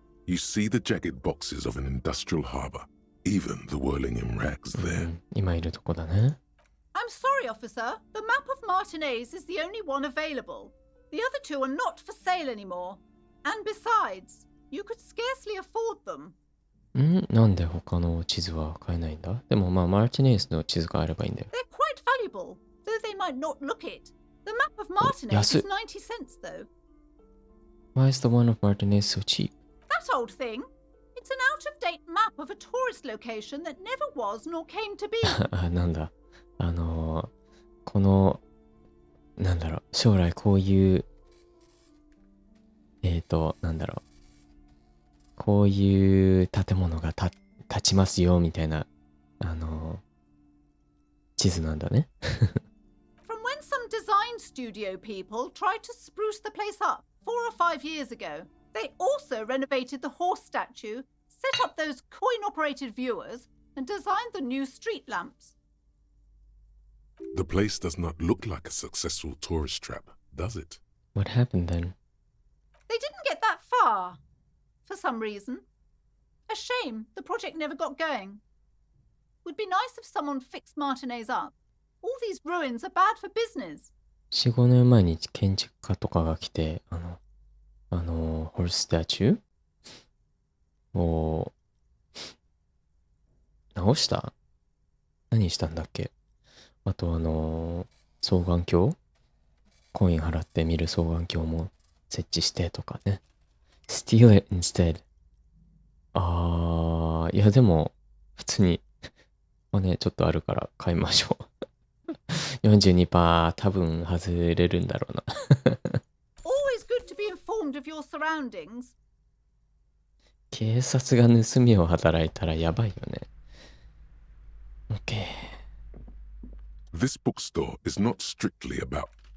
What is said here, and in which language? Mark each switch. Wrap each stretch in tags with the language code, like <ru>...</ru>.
<en>You see the jagged boxes of an industrial harbour, even the whirling in rags there.</en> <ja>今いるとこだね。</ja> <en>I'm sorry, officer. The map of Martinez is the only one available. The other two are not for sale anymore. And besides, you could scarcely afford them.</en> <ja>なんで他の地図は買えないんだ？でもまあマーティネイズの地図があればいいんだよ。</ja> <en>They're quite valuable, though they might not look it. The map of Martinez is 90 cents, though. Why is the one of Martinez so cheap? That old thing? It's an out-of-date map of a tourist location that never was nor came to be.</en> <ja>なんだ。この、なんだろう、将来こういう、なんだろう、こういう建物が立ちますよ、みたいな、地図なんだね。</ja> <en>From when some design studio people tried to spruce the place up 4 or 5 years ago, they also renovated the horse statue, set up those coin-operated viewers, and designed the new street lamps. The place does not look like a successful tourist trap, does it? What happened then? They didn't get that far, for some reason. A shame the project never got going. Would be nice if someone fixed Martinez up. All these ruins are bad for business.</en> <ja>4、5年前に建築家とかが来て、ホルススタチューを直した？何したんだっけ？あと双眼鏡？コイン払って見る双眼鏡も設置してとかね。</ja> <en>Steal it instead.</en> <ja>いやでも、普通に、まあね、ちょっとあるから買いましょう。 42%多分外れるんだろうな。</ja> <en>Always good to be informed of your surroundings.</en> <ja>警察が盗みを働いたらやばいよね。 OK。</ja> <en>This bookstore is not strictly about</en>